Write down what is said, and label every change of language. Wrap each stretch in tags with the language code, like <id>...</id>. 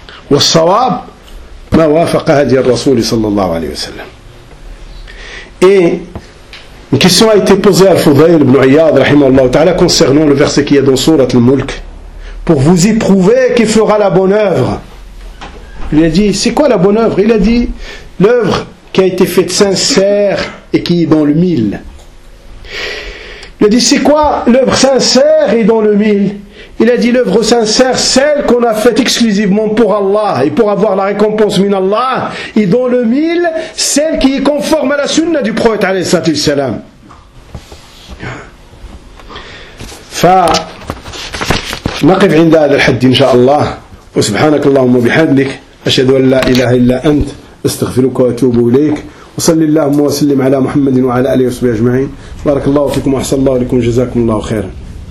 <ar>والصواب ما وافق هدي الرسول صلى الله عليه وسلم</ar> <fr>une question a été posée à Fudayl ibn Iyad rahimahullah ta'ala concernant le verset qui est dans sourate al-Mulk pour vous éprouver qui fera la bonne œuvre. Il a dit c'est quoi la bonne œuvre? Il a dit l'œuvre qui a été faite sincère et qui est dans le mille. Il a dit, c'est quoi l'œuvre sincère et dans le mille? Il a dit, l'œuvre sincère, celle qu'on a faite exclusivement pour Allah, et pour avoir la récompense min Allah, et dans le mille, celle qui est conforme à la sunna du prophète, alayhi salatu wassalam.</fr> <ar>نقف عند هذا الحد إن شاء الله وسبحانك اللهم وبحمدك أشهد أن لا إله إلا أنت أستغفرك وأتوب إليك وصلي اللهم وسلم على محمد وعلى آله وصحبه أجمعين بارك الله فيكم وأحسن الله إليكم جزاكم الله خيرا</ar>